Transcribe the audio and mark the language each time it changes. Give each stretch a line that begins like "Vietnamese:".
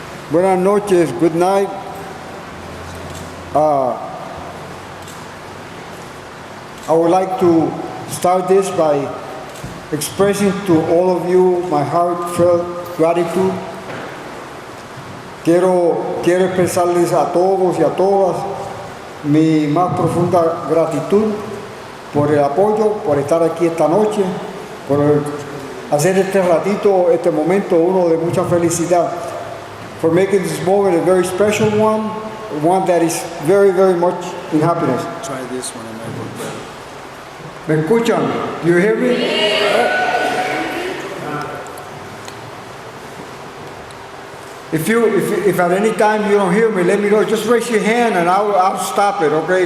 Spanish: Buenas noches,
English: good night. I would like to start this by expressing to all of you my heartfelt gratitude.
Spanish: Quiero expresarles a todos y a todas mi más profunda gratitud por el apoyo, por estar aquí esta noche, por hacer este ratito, este momento uno de mucha felicidad.
English: For making this moment a very special one that is very, very much in happiness. Try this one, it might work better.
Spanish: ¿Me escuchan?
English: Do you hear me? If at any time you don't hear me, let me know. Just raise your hand and I'll stop it. Okay?